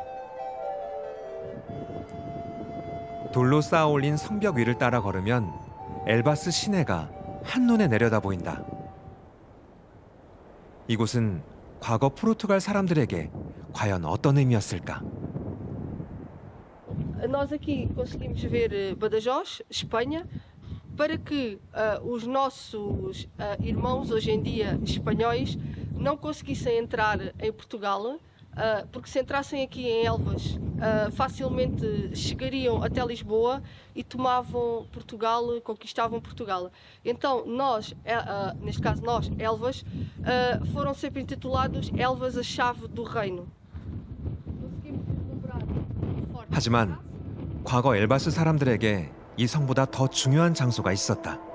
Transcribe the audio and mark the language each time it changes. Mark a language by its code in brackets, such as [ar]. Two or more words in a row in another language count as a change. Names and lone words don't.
[ko] 돌로 쌓아 올린 성벽 위를 따라 걸으면 엘바스 시내가 한눈에 내려다 보인다. 이곳은 과거 포르투갈 사람들에게 과연 어떤 의미였을까? [pt] Nós aqui conseguimos ver Badajoz, Espanha, para que os nossos irmãos hoje em dia espanhóis não conseguissem entrar em Portugal, porque se entrassem aqui em Elvas facilmente chegariam até Lisboa e tomavam Portugal, conquistavam Portugal. Então nós, neste caso nós, Elvas, foram sempre intitulados Elvas a chave do reino. [ko] 하지만 과거 엘바스 사람들에게 이 성보다 더 중요한 장소가 있었다.